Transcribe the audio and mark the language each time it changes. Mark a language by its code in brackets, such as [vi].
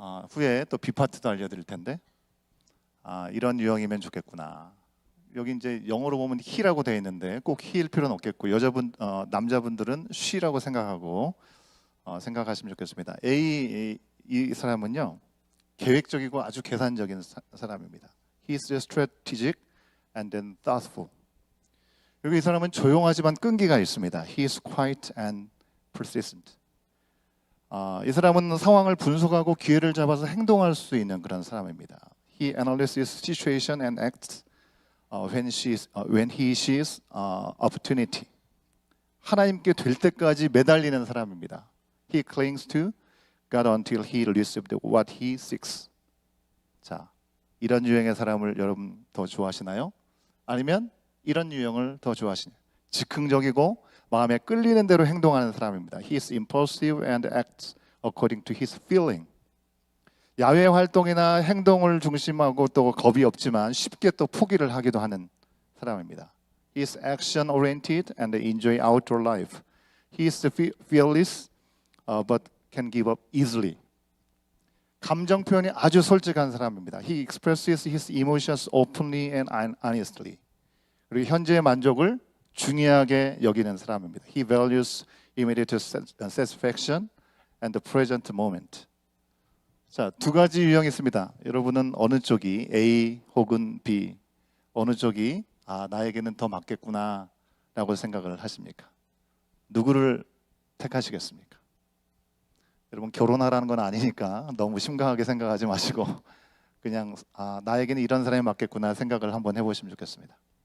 [ko] 후에 또 B 파트도 알려드릴 텐데, 이런 유형이면 좋겠구나. 여기 이제 영어로 보면 he라고 되어 있는데 꼭 he일 필요는 없겠고, 남자분들은 she라고 생각하고 생각하시면 좋겠습니다. 이 사람은요, 계획적이고 아주 계산적인 사람입니다. [en] He is strategic and then thoughtful. [ko] 그리고 이 사람은 조용하지만 끈기가 있습니다. [en] He is quiet and persistent. [ko] 이 사람은 상황을 분석하고 기회를 잡아서 행동할 수 있는 그런 사람입니다. [en] He analyzes situation and acts when he sees opportunity. [ko] 하나님께 될 때까지 매달리는 사람입니다. [en] He clings to God until he receives what he seeks. [ko] 자, 이런 유형의 사람을 여러분 더 좋아하시나요? 아니면 이런 유형을 더 좋아하시나요? 즉흥적이고 마음에 끌리는 대로 행동하는 사람입니다. [en] He is impulsive and acts according to his feeling. [ko] 야외 활동이나 행동을 중심하고 또 겁이 없지만 쉽게 또 포기를 하기도 하는 사람입니다. [en] He is action oriented and enjoy outdoor life. He is fearless but can give up easily. [ko] 감정 표현이 아주 솔직한 사람입니다. [en] He expresses his emotions openly and honestly. [ko] 그리고 현재의 만족을 중요하게 여기는 사람입니다. [en] He values immediate satisfaction and the present moment. [ko] 자, 두 가지 유형이 있습니다. 여러분은 어느 쪽이 A 혹은 B, 어느 쪽이 나에게는 더 맞겠구나 라고 생각을 하십니까? 누구를 택하시겠습니까? 여러분, 결혼하라는 건 아니니까 너무 심각하게 생각하지 마시고 그냥 나에게는 이런 사람이 맞겠구나 생각을 한번 해보시면 좋겠습니다.